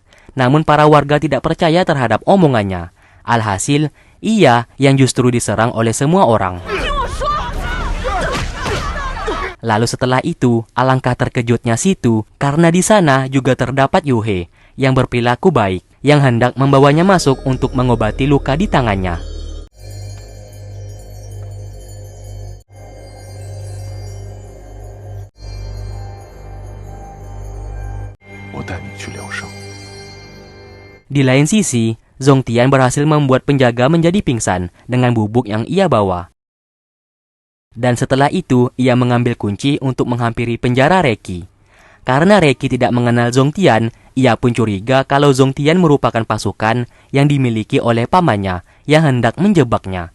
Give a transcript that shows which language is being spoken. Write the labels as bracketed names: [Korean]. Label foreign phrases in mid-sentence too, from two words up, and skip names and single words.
[Indonesian] Namun para warga tidak percaya terhadap omongannya. Alhasil, ia yang justru diserang oleh semua orang. Lalu setelah itu, alangkah terkejutnya Situ karena di sana juga terdapat Yuhe yang berperilaku baik yang hendak membawanya masuk untuk mengobati luka di tangannya. [Chinese] 我带你去疗伤。 [Indonesian] Di lain sisi, Zongtian berhasil membuat penjaga menjadi pingsan dengan bubuk yang ia bawa. Dan setelah itu, ia mengambil kunci untuk menghampiri penjara Reki. Karena Reki tidak mengenal Zongtian, ia pun curiga kalau Zongtian merupakan pasukan yang dimiliki oleh pamannya yang hendak menjebaknya.